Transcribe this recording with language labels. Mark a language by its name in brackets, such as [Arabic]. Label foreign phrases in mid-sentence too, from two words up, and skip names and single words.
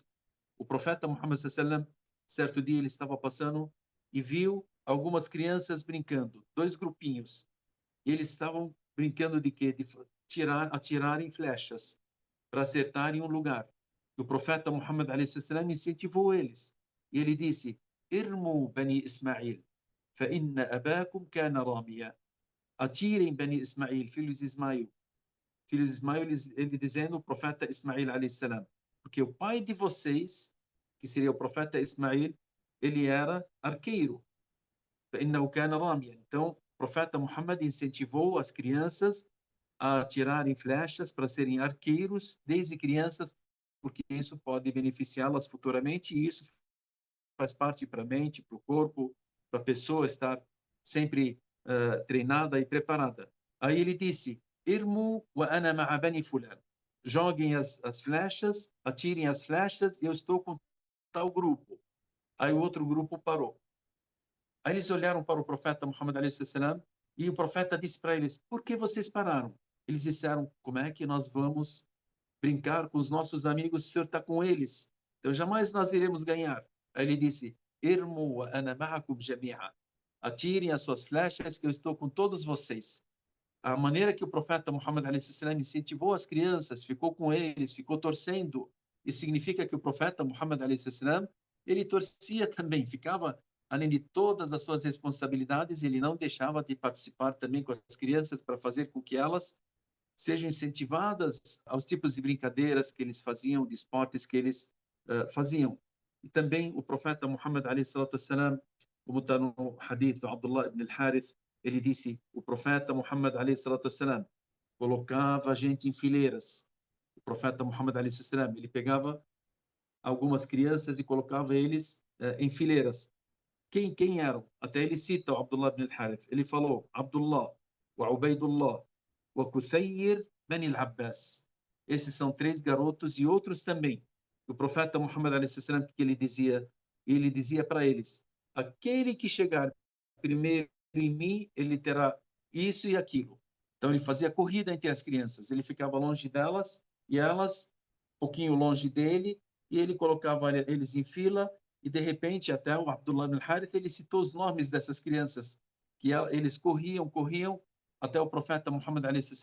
[Portuguese] O profeta Muhammad sallam, certo dia ele estava passando e viu algumas crianças brincando, dois grupinhos. E eles estavam brincando de quê? De atirarem flechas para acertarem um lugar. E o profeta Muhammad a.s. incentivou eles. E ele disse, [Arabic] ارموا بني إسماعيل, فإن أباكم كان راميا. [Portuguese] Atirem Bani Ismail, filhos de Ismail. Filhos de Ismail, ele dizendo o profeta Ismail a.s. Porque o pai de vocês, que seria o profeta Ismail, ele era arqueiro. [Arabic] فإنه كان راميا. [Portuguese] Então, o profeta Muhammad incentivou as crianças a tirarem flechas para serem arqueiros desde crianças, porque isso pode beneficiá-las futuramente e isso faz parte para a mente, para o corpo, para a pessoa estar sempre treinada e preparada. Aí ele disse, [Arabic] ارموا وأنا مع بني فلان. [Portuguese] Joguem as flechas, atirem as flechas e eu estou com tal grupo. Aí o outro grupo parou. Aí eles olharam para o profeta Muhammad a.s. e o profeta disse para eles, por que vocês pararam? Eles disseram, como é que nós vamos brincar com os nossos amigos se o senhor está com eles? Então jamais nós iremos ganhar. Aí ele disse, [Arabic] ارموا وأنا معكم جميعا. [Portuguese] Atirem as suas flechas que eu estou com todos vocês. A maneira que o profeta Muhammad a.s. incentivou as crianças, ficou com eles, ficou torcendo, isso significa que o profeta Muhammad a.s. ele torcia também, ficava além de todas as suas responsabilidades, ele não deixava de participar também com as crianças para fazer com que elas sejam incentivadas aos tipos de brincadeiras que eles faziam, de esportes que eles faziam. E também o profeta Muhammad [Arabic] عليه الصلاة والسلام, [Portuguese] como está no hadith do Abdullah ibn al-Harith, ele disse, o profeta Muhammad [Arabic] عليه الصلاة والسلام [Portuguese] colocava a gente em fileiras. O profeta Muhammad [Arabic] عليه الصلاة والسلام, [Portuguese] ele pegava algumas crianças e colocava eles em fileiras. Quem eram? Até ele cita o Abdullah ibn al-Harith. Ele falou, [Arabic] عبد الله، وعبيد الله، وكثير بن العباس. [Portuguese] Esses são 3 garotos e outros também. O profeta Muhammad a.s. que ele dizia para eles, aquele que chegar primeiro em mim, ele terá isso e aquilo. Então ele fazia corrida entre as crianças, ele ficava longe delas e elas um pouquinho longe dele, e ele colocava eles em fila, e de repente até o Abdullah ibn Harith, ele citou os nomes dessas crianças, que eles corriam até o profeta Muhammad a.s.